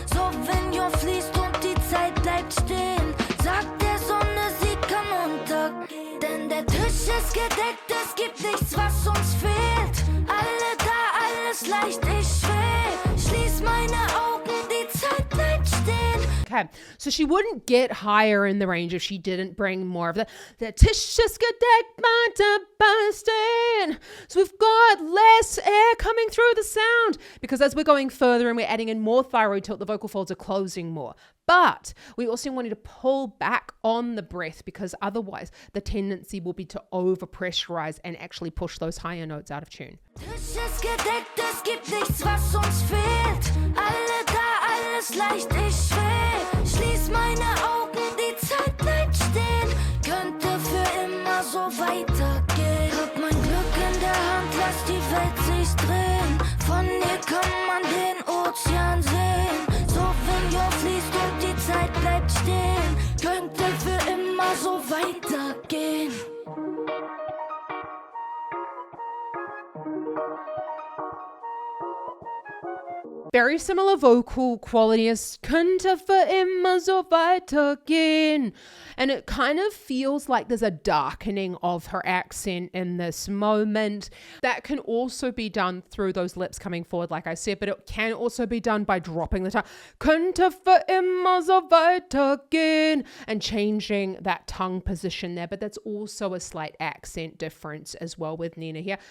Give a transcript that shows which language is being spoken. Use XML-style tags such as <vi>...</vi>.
<de>So wenn ihr fließt und die Zeit bleibt stehen. Sagt der Sonne, sie kann untergehen. Denn der Tisch ist gedeckt, es gibt nichts, was uns fehlt. Alle da, alles leicht, ich schweb. Schließ meine Augen, die Zeit bleibt stehen.</de> <en>Okay, so she wouldn't get higher in the range if she didn't bring more of the</en> <de>tisch ist gedeckt, mein Sebastian.</de> <en>So we've got less air coming through the sound because as we're going further and we're adding in more thyroid tilt, the vocal folds are closing more. But we also wanted to pull back on the breath because otherwise the tendency will be to overpressurize and actually push those higher notes out of tune.</en> <de>Tisch ist gedeckt, es gibt nichts, was uns fehlt. Alle da, alles leicht, ich schweb. Schließ meine Augen, die Zeit bleibt stehen. Könnte für immer so weitergehen. Hab mein Glück in der Hand, lass die Welt sich drehen. Von hier kann man den Ozean sehen. So wenn ihr fließt und die Zeit bleibt stehen. Könnte für immer so weitergehen.</de> <en>Very similar vocal quality as</en> <de>könnte für immer so weitergehen.</de> <en>And it kind of feels like there's a darkening of her accent in this moment. That can also be done through those lips coming forward, like I said, but it can also be done by dropping the tongue.</en> <de>Könnte für immer so weitergehen</de> <en>and changing that tongue position there. But that's also a slight accent difference as well with Nina here.</en>